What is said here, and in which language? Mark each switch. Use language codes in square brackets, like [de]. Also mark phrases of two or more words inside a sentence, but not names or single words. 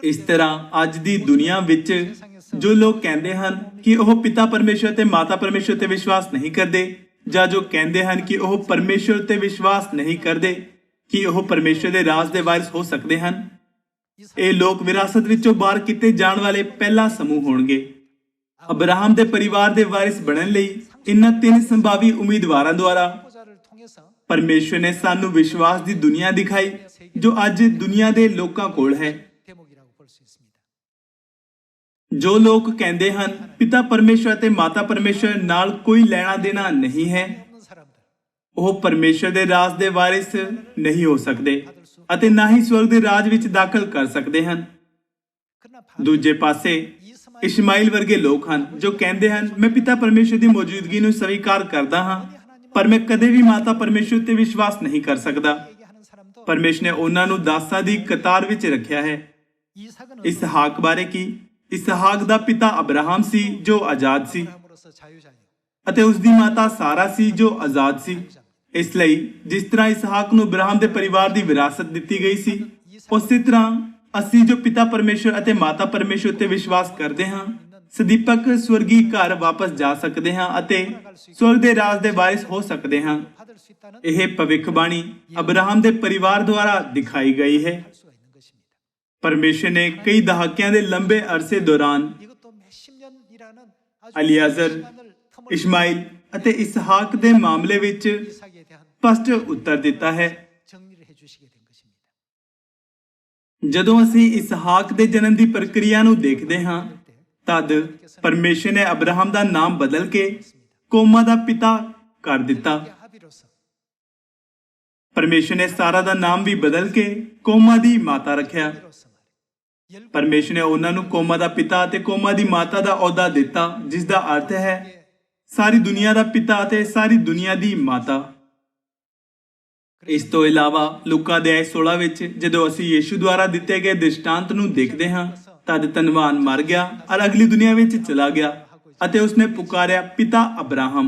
[pa] ਇਸ ਤਰ੍ਹਾਂ ਅੱਜ ਦੀ ਦੁਨੀਆ ਵਿੱਚ ਜੋ ਲੋਕ ਕਹਿੰਦੇ ਹਨ ਕਿ ਉਹ ਪਿਤਾ ਪਰਮੇਸ਼ਰ ਤੇ ਮਾਤਾ ਪਰਮੇਸ਼ਰ ਤੇ ਵਿਸ਼ਵਾਸ ਨਹੀਂ ਕਰਦੇ, ਜਾਂ ਜੋ ਕਹਿੰਦੇ ਹਨ ਕਿ ਉਹ ਪਰਮੇਸ਼ਰ ਤੇ ਵਿਸ਼ਵਾਸ ਨਹੀਂ ਕਰਦੇ ਕਿ ਉਹ ਪਰਮੇਸ਼ਰ ਦੇ ਰਾਜ ਦੇ ਵਾਰਿਸ ਹੋ ਸਕਦੇ ਹਨ, ਇਹ ਲੋਕ ਵਿਰਾਸਤ ਵਿੱਚੋਂ ਬਾਹਰ ਕੀਤੇ ਜਾਣ ਵਾਲੇ ਪਹਿਲਾ ਸਮੂਹ ਹੋਣਗੇ। ਅਬਰਾਹਮ ਦੇ ਪਰਿਵਾਰ ਦੇ ਵਾਰਿਸ ਬਣਨ ਲਈ ਇਨ੍ਹਾਂ ਤਿੰਨ ਸੰਭਾਵੀ ਉਮੀਦਵਾਰਾਂ ਦੁਆਰਾ [ko] 후보자를 통해서 [pa] ਪਰਮੇਸ਼ਰ ਨੇ ਸਾਨੂੰ ਵਿਸ਼ਵਾਸ ਦੀ ਦੁਨੀਆ ਦਿਖਾਈ ਜੋ ਅੱਜ ਦੁਨੀਆ ਦੇ ਲੋਕਾਂ ਕੋਲ ਹੈ। [ko] 대목이라고 볼 수 있습니다. [pa] ਜੋ ਲੋਕ ਕਹਿੰਦੇ ਹਨ ਪਿਤਾ ਪਰਮੇਸ਼ਰ ਅਤੇ ਮਾਤਾ ਪਰਮੇਸ਼ਰ ਨਾਲ ਕੋਈ ਲੈਣਾ ਦੇਣਾ ਨਹੀਂ ਹੈ, [ko] 없는 사람들 [pa] ਉਹ ਪਰਮੇਸ਼ਰ ਦੇ ਰਾਜ ਦੇ ਵਾਰਿਸ ਨਹੀਂ ਹੋ ਸਕਦੇ ਅਤੇ ਨਾ ਹੀ ਸਵਰਗ ਦੇ ਰਾਜ ਵਿੱਚ ਦਾਖਲ ਕਰ ਸਕਦੇ ਹਨ। [ko] 그러나 [pa] ਦੂਜੇ ਪਾਸੇ ਇਸ਼ਮਾਈਲ ਵਰਗੇ ਲੋਕ ਹਨ ਜੋ ਕਹਿੰਦੇ ਹਨ ਮੈਂ ਪਿਤਾ ਪਰਮੇਸ਼ਰ ਦੀ ਮੌਜੂਦਗੀ ਨੂੰ ਸਵੀਕਾਰ ਕਰਦਾ ਹਾਂ, ਪਰ ਮੈਂ ਕਦੇ ਵੀ ਮਾਤਾ ਪਰਮੇਸ਼ਰ ਤੇ ਵਿਸ਼ਵਾਸ ਨਹੀਂ ਕਰ ਸਕਦਾ। [ko] 얘기하는 사람도 [pa] ਪਰਮੇਸ਼ਰ ਨੇ ਉਹਨਾਂ ਨੂੰ ਦਾਸਾਂ ਦੀ ਕਤਾਰ ਵਿੱਚ ਰੱਖਿਆ ਹੈ। [ko] 이삭은 [pa] ਇਸਹਾਕ ਬਾਰੇ ਕੀ? ਇਸਹਾਕ ਦਾ ਪਿਤਾ ਅਬਰਾਹਮ ਸੀ ਜੋ ਆਜ਼ਾਦ ਸੀ [ko] 사람으로서 자유자예요. [pa] ਅਤੇ ਉਸ ਦੀ ਮਾਤਾ ਸਾਰਾ ਸੀ ਜੋ ਆਜ਼ਾਦ ਸੀ। ਇਸ ਲਈ ਜਿਸ ਤਰ੍ਹਾਂ ਇਸਹਾਕ ਨੂੰ ਅਬਰਾਹਮ ਦੇ ਪਰਿਵਾਰ ਦੀ ਵਿਰਾਸਤ ਦਿੱਤੀ ਗਈ ਸੀ, ਉਸੇ ਤਰ੍ਹਾਂ ਅਸੀਂ ਜੋ ਪਿਤਾ ਪਰਮੇਸ਼ਰ ਅਤੇ ਮਾਤਾ ਪਰਮੇਸ਼ਰ ਤੇ ਵਿਸ਼ਵਾਸ ਕਰਦੇ ਹਾਂ ਸਦੀਪਕ ਸਵਰਗੀ ਘਰ ਵਾਪਸ ਜਾ ਸਕਦੇ ਹਾਂ ਅਤੇ ਸਵਰਗ ਦੇ ਰਾਜ ਦੇ ਵਾਰਿਸ ਹੋ ਸਕਦੇ ਹਾਂ। [ko] 받을 수 있다는 [pa] ਇਹ ਭਵਿੱਖਬਾਣੀ ਅਬਰਾਹਮ ਦੇ ਪਰਿਵਾਰ ਦੁਆਰਾ ਦਿਖਾਈ ਗਈ ਹੈ। [ko] 할 수가 있는 것입니다. [pa] ਪਰਮੇਸ਼ਰ ਨੇ ਕਈ ਦਹਾਕਿਆਂ ਦੇ ਲੰਬੇ ਅਰਸੇ ਦੌਰਾਨ [ko] 이것도 몇십 년이라는 아주 [pa] ਅਲੀਆਜ਼ਰ, [ko] 시간을 틈을 [pa] ਇਸ਼ਮਾਈਲ ਅਤੇ ਇਸਹਾਕ ਦੇ ਮਾਮਲੇ ਵਿੱਚ [ko] 이삭에 대한 [pa] ਸਪਸ਼ਟ ਉੱਤਰ ਦਿੱਤਾ ਹੈ। [ko] 정리를 해주시게 된 것입니다. [pa] ਜਦੋਂ ਅਸੀਂ ਇਸਹਾਕ ਦੇ ਜਨਮ ਦੀ ਪ੍ਰਕਿਰਿਆ ਨੂੰ ਦੇਖਦੇ ਹਾਂ ਤਦ ਪਰਮੇਸ਼ਰ ਨੇ ਅਬਰਾਹਮ ਦਾ ਨਾਮ ਬਦਲ ਕੇ ਕੋਮਾ ਦਾ ਪਿਤਾ ਕਰ ਦਿੱਤਾ। [ko] 합의로서 [pa] ਪਰਮੇਸ਼ਰ ਨੇ ਸਾਰਾ ਦਾ ਨਾਮ ਵੀ ਬਦਲ ਕੇ ਕੋਮਾ ਦੀ ਮਾਤਾ ਰੱਖਿਆ। [ko] 합의로서 말이에요. [pa] ਪਰਮੇਸ਼ਰ ਨੇ ਉਹਨਾਂ ਨੂੰ ਕੋਮਾ ਦਾ ਪਿਤਾ ਅਤੇ ਕੋਮਾ ਦੀ ਮਾਤਾ ਦਾ ਅਹੁਦਾ ਦਿੱਤਾ, ਜਿਸ ਦਾ ਅਰਥ ਹੈ ਸਾਰੀ ਦੁਨੀਆ ਦਾ ਪਿਤਾ ਅਤੇ ਸਾਰੀ ਦੁਨੀਆ ਦੀ ਮਾਤਾ। ਇਸ ਤੋਂ ਇਲਾਵਾ ਲੂਕਾ ਦੇ 16 ਵਿੱਚ ਜਦੋਂ ਅਸੀਂ ਯੀਸ਼ੂ ਦੁਆਰਾ ਦਿੱਤੇ ਗਏ ਦ੍ਰਿਸ਼ਟਾਂਤ ਨੂੰ ਦੇਖਦੇ ਹਾਂ ਤਦ ਧਨਵਾਨ ਮਰ ਗਿਆ ਔਰ ਅਗਲੀ ਦੁਨੀਆ ਵਿੱਚ ਚਲਾ ਗਿਆ ਅਤੇ ਉਸਨੇ ਪੁਕਾਰਿਆ ਪਿਤਾ ਅਬਰਾਹਮ।